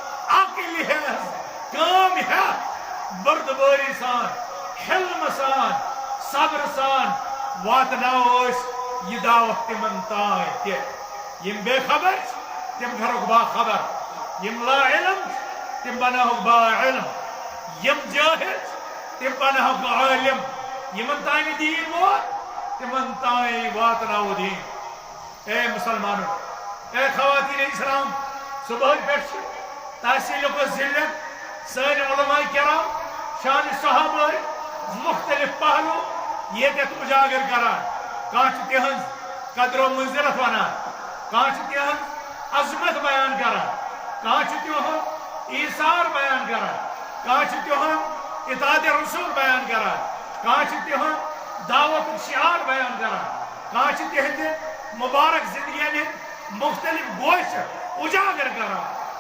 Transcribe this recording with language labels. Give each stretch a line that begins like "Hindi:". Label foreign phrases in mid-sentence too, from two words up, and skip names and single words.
Kashmiri: عقل ہٮ۪س کٲم ہٮ۪تھ بردبٲری سان حلم سان صبر سان واتناوو أسۍ یہِ دعوت تِمن تام تہِ یم بے خبر چھِ تِم کرہوکھ باخبر یم لا علم چھِ تِم بناوہوکھ با علم یم جاہل چھِ تِم بناوہوکھ عالم یمن تانۍ دین ووت تِمن تانۍ واتناوو دین. اے مسلمانو اے خواتین اسلام صبح پٮ۪ٹھ چھِ تحصیل و ذلت سٲنۍ علماء کرام شان صحابہ مختلف پہلو ییٚتٮ۪تھ اجاگر کران کانٛہہ چھُ تِہنٛز قدر و منزلت ونان کانٛہہ چھُ تِہنٛز عظمت بیان کران کانٛہہ چھُ تِہُنٛد ایثار بیان کران کانٛہہ چھُ تِہُنٛد اطاعت رسول بیان کران کانٛہہ چھُ تِہُنٛد دعوت شعار بیان کران کانٛہہ چھُ تِہنٛدِ مبارک زندگین ہٕنٛدۍ مختلف گوشہِ اجاگر کران.